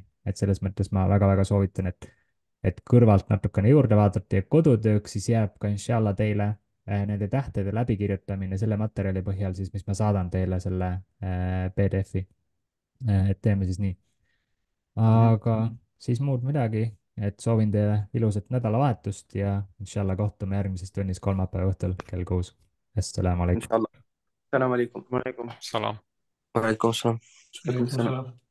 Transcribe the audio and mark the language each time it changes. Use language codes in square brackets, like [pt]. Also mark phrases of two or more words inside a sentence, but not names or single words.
[et] et selles mõttes ma väga-väga soovitan, et kõrvalt natukene juurde vaadata ja kodutööks siis jääb ka [ar] إن شاء الله [et] teile nende tähtede läbikirjutamine selle materjali põhjal siis, mis ma saadan teile selle PDF-i. et teeme siis nii. aga siis muud midagi, et soovin teile ilusat nädalavahetust ja [ar] إن شاء الله [et] kohtume järgmises tunnis kolmapäeva õhtul kell 6. [ar] السلام عليكم. إن شاء الله. سلام عليكم. وعليكم. سلام. وعليكم السلام. وعليكم السلام.